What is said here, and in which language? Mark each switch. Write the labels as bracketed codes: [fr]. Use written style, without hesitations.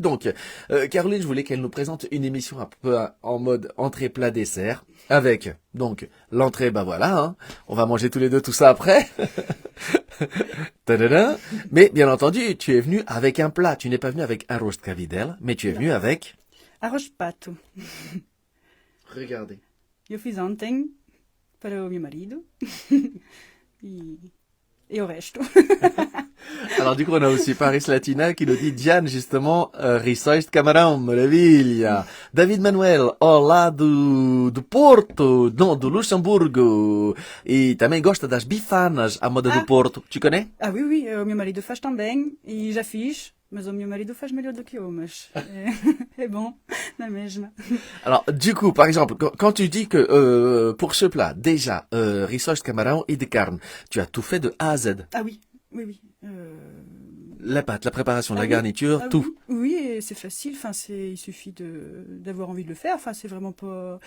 [fr] Donc, Caroline, je voulais qu'elle nous présente une émission un peu en mode entrée, plat, dessert. Avec, donc, l'entrée, voilà, hein, on va manger tous les deux tout ça après. Tadada. Mais, bien entendu, tu es venu avec un plat. Tu n'es pas venu avec arroz de cabidela, mais tu es venu avec... [pt] Arroz pato. [fr] Regardez. [pt] Eu fiz ontem para o meu marido. E et o resto. Alors du coup, on a aussi Paris Latina qui nous dit Diane, justement, Rissois de Camarão, maravilha. David Manuel, olá do Porto, non, do Luxemburgo. E também gosta das bifanas à moda do Porto. [fr] Tu connais? Ah oui, oui, [pt] o meu marido faz também, e já fiz, mas o meu marido faz melhor do que eu, mas é bom, na mesma. [fr] Alors, du coup, par exemple, quand tu dis que pour ce plat, déjà, Rissois de Camarão et de carne, tu as tout fait de A à Z. Ah oui, oui, oui. La pâte, la préparation, la oui. garniture, Ah tout. Oui, oui, et c'est facile. Enfin, il suffit d'avoir envie de le faire. Enfin, c'est vraiment pas.